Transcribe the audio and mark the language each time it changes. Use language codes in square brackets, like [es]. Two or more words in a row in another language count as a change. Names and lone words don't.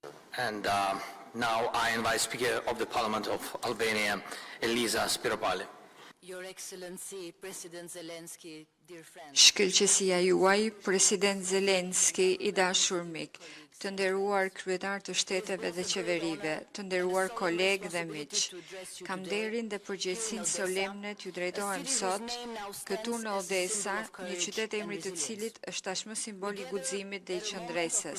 [en] And now I invite Speaker of the Parliament of Albania, Elisa Spiropali. Your Excellency, President Zelensky, dear friends. [sq] Shkëlqësia juaj, President Zelensky, i dashur mik, të nderuar kryetar të shteteve dhe qeverive, të nderuar kolegë dhe miq. Kam nderin dhe përgjegjësinë solemne t'ju drejtohem sot këtu në Odesa, një qytet emri të cilit është tashmë simbol i guximit dhe i qëndresës.